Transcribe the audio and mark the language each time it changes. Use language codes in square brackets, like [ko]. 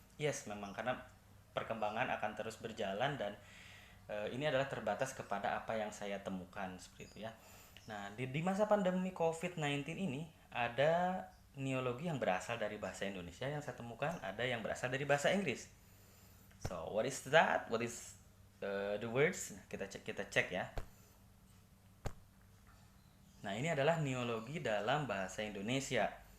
[id] Yes, memang karena perkembangan akan terus berjalan dan ini adalah terbatas kepada apa yang saya temukan seperti itu ya. Nah, di masa pandemi COVID-19 ini ada neologi yang berasal dari bahasa Indonesia yang saya temukan, ada yang berasal dari bahasa Inggris. [en] So, what is that? What is the words? [id] Nah, kita cek ya. Nah, ini adalah neologi dalam bahasa Indonesia.